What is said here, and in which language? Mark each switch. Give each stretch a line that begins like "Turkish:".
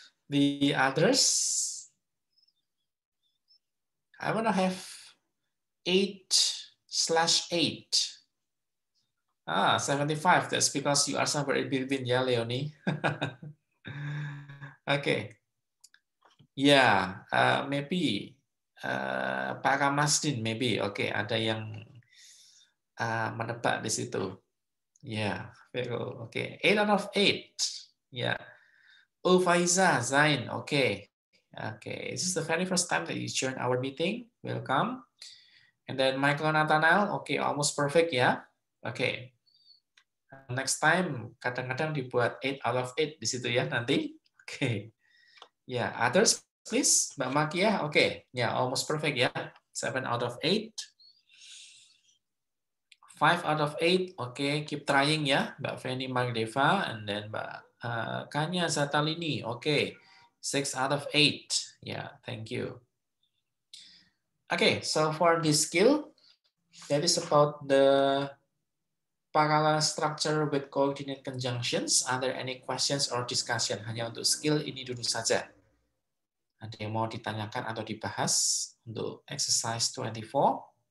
English: The others, I want to have 8/8. 75. That's because you are somewhere in between, ya, Leonie. Okay. Yeah, maybe Pak Kamasdin, maybe.
Indonesian: Okay, ada yang menebak di situ.
English: Yeah, Vero. Okay, 8 out of 8. Yeah. Oh, Faiza, Zain. Okay. Okay, this is the very first time that you join our meeting. Welcome. And then Michael Nathanael. Okay, almost perfect ya. Okay. Next time
Indonesian: kadang-kadang dibuat 8 out of 8 di situ ya nanti. Okay.
English: Ya, others please. Mbak Makia. Okay. Ya, almost perfect ya. 7 out of 8. 5 out of 8. Oke, keep trying ya, Mbak Feni Magdeva, and then Mbak Kanya Zatalini. Oke, 6 out of 8. Yeah, thank you. Okay, so for this skill, that is about the parallel structure with coordinate conjunctions. Are there any questions or discussion?
Indonesian: Hanya untuk skill ini dulu saja. Ada yang mau ditanyakan atau dibahas untuk exercise 24?